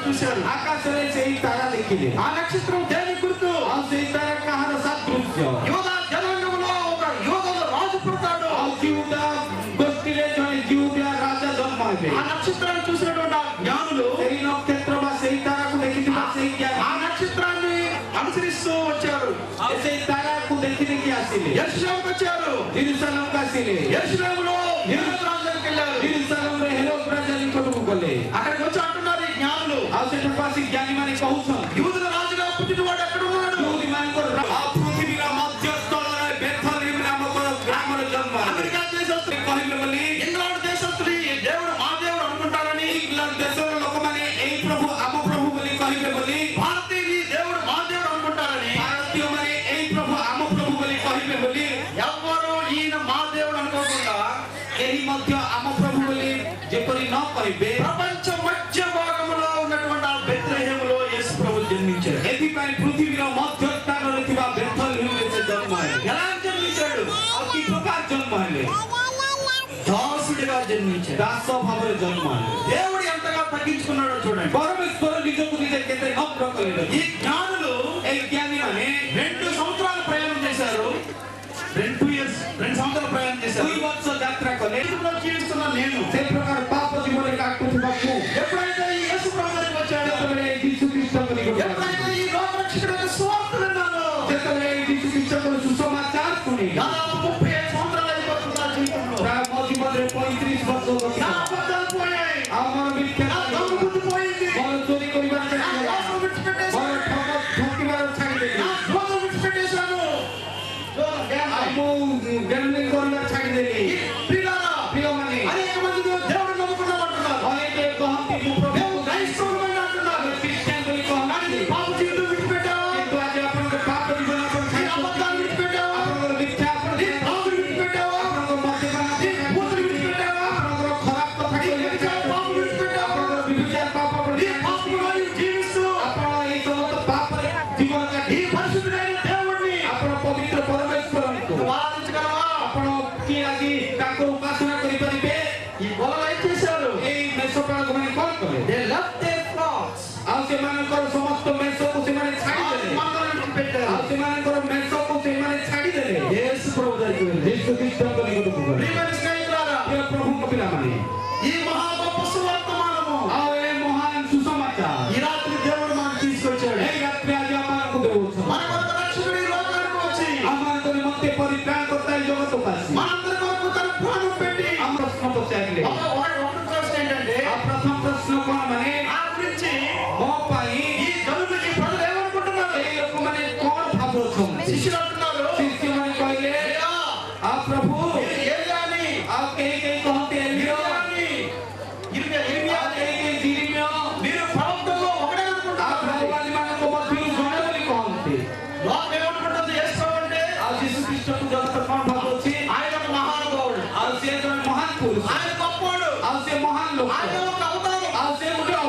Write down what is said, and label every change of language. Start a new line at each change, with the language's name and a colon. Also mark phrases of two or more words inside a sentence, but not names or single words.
Telugu: చూశారు.
Odia: ଆକାଶରେ ସେଇ ତାରା ଦେଖିଲେ.
Telugu: ఆ నక్షత్రం దేని గుర్తు?
Odia: ଆଉ ସେଇ ତାରା କାହାର ସାଦୃଶ୍ୟ?
Telugu: యూదా జనాంగంలో ఒక యూదాల రాజు పుడతాడు.
Odia: ଆଉ ଜିହୁଦା ଗୋଷ୍ଠୀରେ ଜଣେ ଜିହୁଦା ରାଜା ଜନ୍ମ ହେବେ.
Telugu: ఆ నక్షత్రాన్ని చూసినటువంటి ఆ జ్ఞానులు
Odia: ସେଇ ନକ୍ଷତ୍ର ବା ସେଇ ତାରାକୁ ଦେଖିଥିବା ସେଇ
Telugu: ఆ నక్షత్రాన్ని అనుసరిస్తూ వచ్చారు.
Odia: ସେଇ ତାରାକୁ ଦେଖି ଦେଖି ଆସିଲେ.
Telugu: యెరూషలేముకు వచ్చారు.
Odia: ଜେରୁସାଲେମକୁ ଆସିଲେ.
Telugu: యెరూషలేములో హేరోదు రాజు దగ్గరికి వెళ్ళారు.
Odia: ଜେରୁସାଲେମରେ ହେରୋଦ ରାଜା ନିକଟକୁ ଗଲେ.
Telugu: అక్కడికి వచ్చి అంటున్నారు ఈ జ్ఞానులు,
Odia: ଆଉ ସେଠାକୁ ଆସି ଜ୍ଞାନୀମାନେ କହୁଛନ୍ତି
Telugu: యూదుల రాజుగా పుట్టినవాడు ఎక్కడ ఉన్నాడు?
Odia: ଯହୂଦୀମାନଙ୍କର ପୃଥିବୀର ମଧ୍ୟସ୍ଥଳରେ ବେଥଲେହେମ ନାମକ ଗ୍ରାମରେ ଜନ୍ମ ହେଲେ.
Telugu: అమెరికా దేశస్తులు
Odia: କହିଲେ ବୋଲି
Telugu: ఇంగ్లాండ్ దేశస్తులు ఈ దేవుడు మా దేవుడు అనుకుంటారని,
Odia: ଇଂଲଣ୍ଡ ଦେଶର ଲୋକମାନେ ଏଇ ପ୍ରଭୁ ଆମ ପ୍ରଭୁ ବୋଲି କହିବେ ବୋଲି,
Telugu: భారతీయులు ఈ దేవుడు మా దేవుడు అనుకుంటారని,
Odia: ଭାରତୀୟମାନେ ଏଇ ପ୍ରଭୁ ଆମ ପ୍ରଭୁ ବୋଲି କହିବେ ବୋଲି,
Telugu: ఎవ్వరూ ఈయన మా దేవుడు అనుకోకుండా
Odia: କେହି ମଧ୍ୟ ଆମ ପ୍ରଭୁ ବୋଲି ଯେପରି ନ କହିବେ,
Telugu: ప్రపంచ మధ్య భాగంలో ఉన్నటువంటి ఆ బెత్లెహేములో యేసు ప్రభువు జన్మించాడు.
Odia: ଏଥିପାଇଁ ପୃଥିବୀର ମଧ୍ୟସ୍ଥାନରେ ଥିବା ବେଥଲେହେମରେ ସେ ଜନ୍ମ ହେଲେ.
Telugu: ఎలా జన్మించాడు?
Odia: ଆଉ କି ପ୍ରକାର ଜନ୍ମ ହେଲେ?
Telugu: దాసుడిగా జన్మించాడు.
Odia: ଦାସ ଭାବରେ ଜନ୍ମ ହେଲେ.
Telugu: దేవుడు ఎంతగా తగ్గించుకున్నాడో చూడండి.
Odia: ପରମେଶ୍ୱର ନିଜକୁ ନିଜେ କେତେ ନମ୍ର କଲେ.
Telugu: ఈ జ్ఞానులు
Odia: ଏଇ ଜ୍ଞାନୀମାନେ
Telugu: 2 సంవత్సరాలు ప్రయాణం చేశారు. 2 సంవత్సరాలు ప్రయాణం చేశారు.
Odia: 2 ବର୍ଷ ଯାତ୍ରା କଲେ.
Telugu: ఇందులో జీవిస్తున్న నేను
Odia: ସେ ପ୍ରକାର ପାପ ଜୀବନରେ କାଟୁଥିବା ମୁଁ
Telugu: ఎప్పుడైతే ఈ యేసు ప్రభు దగ్గరికి వచ్చాడో,
Odia: ଯେତେବେଳେ ଯୀଶୁ ଖ୍ରୀଷ୍ଟଙ୍କ ନିକଟକୁ
Telugu: ఎప్పుడైతే ఈ లోకరక్షకుడు యొక్క సువార్త విన్నానో,
Odia: ଯେତେବେଳେ ଯୀଶୁ ଖ୍ରୀଷ୍ଟଙ୍କର ସୁସମାଚାର ଶୁଣିଲି,
Telugu: దాదాపు 35 సంవత్సరాలు అయిపోతుంది నా జీవితంలో.
Odia: ପ୍ରାୟ ମୋ ଜୀବନରେ 35 ବର୍ଷ ଗତି
Telugu: నా
Odia: ହେଲା.
Telugu: అబద్ధాలు పోయాయి,
Odia: ଆଉ ମୋର ମିଥ୍ୟା
Telugu: నా దొంగ బుద్ధి పోయింది,
Odia: ମୋର ଚୋରି କରିବାର
Telugu: నా
Odia: ଛାଡ଼ିଦେଲା,
Telugu: మోసం విడిచిపెట్టేశాను,
Odia: ମୋର ଠକିବାର ଛାଡ଼ିଦେଲି,
Telugu: నా దోషం విడిచిపెట్టేశాను.
Odia: ଆଉ ମୁଁ ଗେମ୍ଲିଂ କରିବାର ଛାଡ଼ିଦେଲି.
Telugu: ప్రియులారా,
Odia: ପ୍ରିୟମାନେ,
Telugu: అనేక మంది దేవుడు నమ్ముకున్నామంటున్నారు,
Odia: ଅନେକ କହନ୍ତି ମୁଁ
Telugu: మేము
Odia: ପ୍ରଭୁ
Telugu: క్రైస్తవులమని అంటున్నారు.
Odia: ଖ୍ରୀଷ୍ଟିଆନ ବୋଲି କହନ୍ତି,
Telugu: పాప జీవితం విడిచిపెట్టావా?
Odia: କିନ୍ତୁ ଆଜି ଆପଣଙ୍କ ପାପ ଜୀବନ ଆପଣ
Telugu: నీ
Odia: ଛାଡ଼ି
Telugu: అబద్ధాలు విడిచిపెట్టావా?
Odia: ଆପଣଙ୍କର ମିଥ୍ୟା ଆପଣ
Telugu: నీ త్రాగుడు విడిచిపెట్టావా?
Odia: ଆପଣଙ୍କ ମଦ୍ୟପାନ
Telugu: నీ బూతులు విడిచిపెట్టావా?
Odia: ଆପଣଙ୍କର ଖରାପ କଥା
Telugu: నీ
Odia: କହିଲେ
Telugu: వ్యభిచార పాపం విడిచిపెట్టావా?
Odia: ଆପଣଙ୍କର ବିଚାର ପାପ
Telugu: నీ పాపంలో నీవు జీవిస్తూ
Odia: ଆପଣ ଏଇ ସମସ୍ତ పాపରେ ଜୀବନ
Telugu: ఈ
Odia: କାଟି
Telugu: పరిశుద్ధుడైన దేవుణ్ణి
Odia: ଆପଣ ପବିତ୍ର ପରମେଶ୍ୱରଙ୍କୁ
Telugu: నువ్వు ఆరాధించగలవా?
Odia: ଆପଣ କିଏ ଆଜି ତାଙ୍କୁ ଉପାସନା କରିପାରିବେ?
Telugu: ఈ గొడవ ఏం చేశారు?
Odia: ଏଇ ମେଷପାଳକମାନେ କ'ଣ କଲେ?
English: They left their flocks.
Odia: ଆଉ ସେମାନଙ୍କର ସମସ୍ତ ମେଷକୁ ସେମାନେ ଛାଡ଼ିଦେଲେ.
Telugu: మందలను విడిచిపెట్టారు.
Odia: ଆଉ ସେମାନଙ୍କର ମେଷକୁ ସେମାନେ ଛାଡ଼ିଦେଲେ.
Telugu: యేసు ప్రభు దగ్గరికి వెళ్ళి,
Odia: ଯୀଶୁ ଖ୍ରୀଷ୍ଟଙ୍କ ନିକଟକୁ ଗଲେ.
Telugu: ప్రియమైన స్నేహితులారా,
Odia: ପ୍ରିୟ ପ୍ରଭୁଙ୍କ ପିଲାମାନେ,
Telugu: ఈ మహా గొప్ప సువర్తమానము
Odia: ଆଉ ଏ ମହାନ ସୁସମାଚାର
Telugu: ఈ రాత్రి దేవుడు మనకు తీసుకొచ్చాడు.
Odia: ଏଇ ରାତ୍ରି ଆଜି ଆମମାନଙ୍କୁ ଦେଉଛନ୍ତି.
Telugu: మన కొరకు రక్షకుడు ఈ లోకానికి వచ్చి
Odia: ଆମମାନଙ୍କ ନିମନ୍ତେ ପରିତ୍ରାଣକର୍ତ୍ତା ଏ ଜଗତକୁ ଆସି
Telugu: మనందరి కొరకు తన ప్రాణం పెట్టి,
Odia: ଆମ ପ୍ରଶ୍ନ ପଚାରିଲେ.
Telugu: ఒకటి ప్రశ్న ఏంటంటే,
Odia: ଆଉ ପ୍ରଥମ ପ୍ରଶ୍ନ କ'ଣ ମାନେ
Telugu: ఆ గురించి
Odia: ମୋ ପାଇଁ
Telugu: ఈ జనులు ఈ ప్రజలు ఏమనుకుంటున్నారు?
Odia: ଏଇ ଲୋକମାନେ କ'ଣ ଭାବୁଛନ୍ତି?
Telugu: శిష్యులు అంటున్నారు,
Odia: ଶିଷ୍ୟମାନେ କହିଲେ,
Telugu: "అయ్యా,
Odia: ଆଉ ପ୍ରଭୁ
Telugu: మీరు ఏలియాని,
Odia: ଆଉ କେହି କେହି କହନ୍ତି ଏଲିୟ,
Telugu: ఇర్మియాని, ఇర్మియా,
Odia: ଆଉ କେହି କେହି ଜିରିମିୟ,
Telugu: మీరు ప్రవక్తల్లో ఒకడే
Odia: ଆଉ
Telugu: అనుకుంటున్నారు."
Odia: ଭଗବାନମାନଙ୍କ ମଧ୍ୟରୁ ଜଣେ ବୋଲି କହନ୍ତି.
Telugu: లోకం ఏమనుకుంటుంది? యేసు ప్రభు అంటే
Odia: ଆଉ ଯୀଶୁ ଖ୍ରୀଷ୍ଟକୁ ଜଗତ କ'ଣ ଭାବୁଛି?
Telugu: ఆయన ఒక మహానుభావుడు,
Odia: ଆଉ ସେ ଜଣେ ମହାନ ପୁରୁଷ,
Telugu: ఆయన గొప్పవాడు,
Odia: ଆଉ ସେ ମହାନ ଲୋକ,
Telugu: ఆయన ఒక అవతారం,
Odia: ଆଉ ସେ ଗୋଟେ
Telugu: ఆయన